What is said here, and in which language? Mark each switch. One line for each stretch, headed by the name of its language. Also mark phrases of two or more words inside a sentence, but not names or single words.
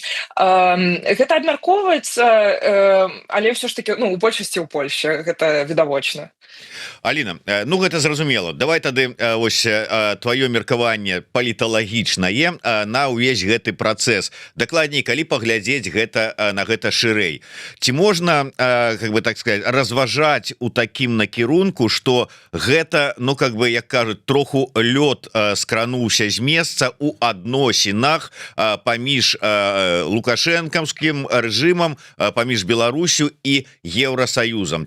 Belarusian: Гэта абмяркоўваецца, але ўсё ж такі у большасці ў Польшчы гэта відавочна. Аліна, ну гэта зразумела. Давай тады вось тваё меркаванне паліталагічнае на ўвесь гэты працэс. Дакладней, калі паглядзець на гэта шырэй. Ці можна,
Russian: как бы так сказать,
Belarusian: разважаць у такім накірунку, што гэта, ну
Russian: как бы,
Belarusian: як кажуць, троху лёд скрануўся з месца у адносінах паміж лукашэнкаўскім рэжымам, паміж Беларусю і Еўрасаюзам.